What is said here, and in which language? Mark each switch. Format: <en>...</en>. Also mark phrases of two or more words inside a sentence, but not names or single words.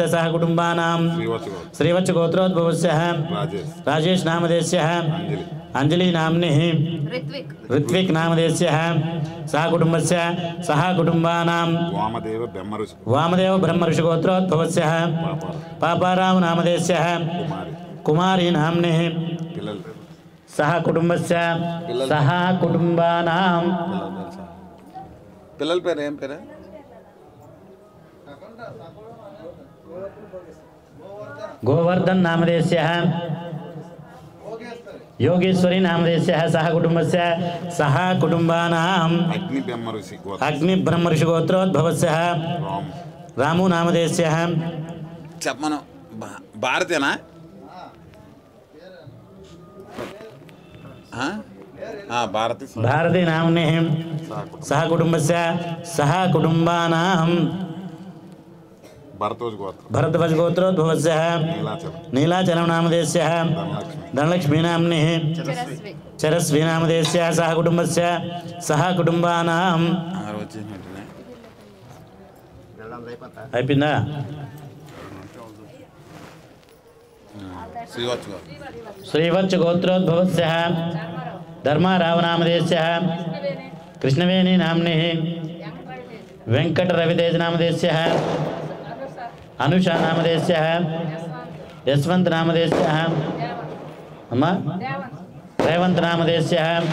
<sa>सह कुटुम्बानां श्रीवत्स गोत्रोद्भवस्य राजेश नामधेयस्य अंजलि नाम्ने ऋत्विक नामधेयस्य सह कुटुम्बस्य सह कुटुम्बानां वामदेव ब्रह्मऋषि गोत्रोद्भवस्य पापाराव नामधेयस्य कुमारी नाम्ने सह कुटुम्बस्य सह कुटुम्बानां</sa> <te>పిల్లల పేరు ఏం పేరు</te> <sa>गोवर्धन नामधेयस्य योगेश्वरी नामधेयस्य सह कुटुम्बस्य सह कुटुम्बानां अग्नि ब्रह्म ऋषि गोत्रोद्भवस्य रामु नामधेयस्य</sa> <te>చెప్పమను భారతేనా భారతి</te> <sa>भारती नाम्ने सह कुटुम्बस्य सह कुटुम्बानां भरद्वाज गोत्रोद्भवस्यः नीलाचलं नामधेयस्यः धनलक्ष्मी नाम्निः चरस्वी नामधेयस्यः सह कुटुम्बस्य सह कुटुम्बानां అయిపోయిందా శ్రీవత్స గోత్రోద్భవస్యः ధర్మారావు నామధేయస్యः కృష్ణవేణి నామ్నిः వెంకట రవితేజ నామధేయస్యः అనుషా నామధేయస్యः యశ్వంత్ నామధేయస్యः అమ్మా రేవంత్ నామధేయస్యः</sa>